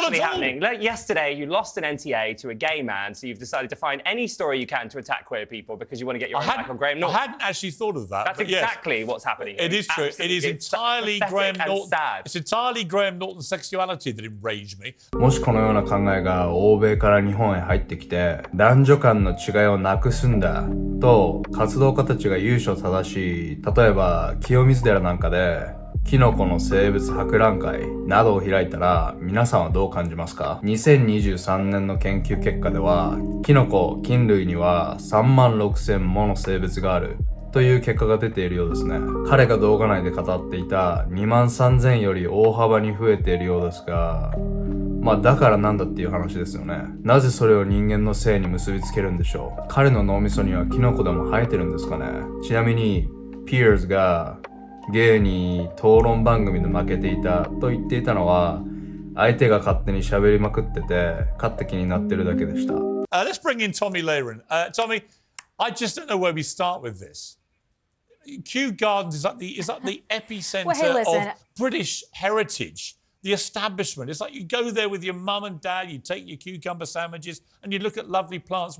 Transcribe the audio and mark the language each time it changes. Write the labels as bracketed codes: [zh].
[en] actually at all. happening. Like yesterday, you lost an NTA to a gay man, so you've decided to find any story you can to attack queer people because you want to get your own back on Graham Norton. I hadn't actually thought of that. That's exactly what's happening here. It is true. It is entirely Graham Norton. It's entirely Graham Norton's sexuality that enraged me. [ja] もしこのような考えが欧米から日本へ入ってきて男女間の違いをなくすんだと活動家たちが由緒正しい、例えば清水寺なんかでキノコの生物博覧会などを開いたら皆さんはどう感じますか？ 2023年の研究結果ではキノコ、菌類には36,000もの性別があるという結果が出ているようですね。彼が動画内で語っていた23,000より大幅に増えているようですが、まあだからなんだっていう話ですよね。なぜそれを人間の性に結びつけるんでしょう。彼の脳みそにはキノコでも生えてるんですかね。ちなみにピアーズがゲイに討論番組で負けていたと言っていたのは相手が勝手に喋りまくってて勝手気になってるだけでした。 [en] Let's bring in Tommy Laren. Tommy, I just don't know where we start with this. Kew Gardens is like the epicenter Well, hey, listen. of British heritage. The establishment. It's like you go there with your mum and dad, you take your cucumber sandwiches, and you look at lovely plants.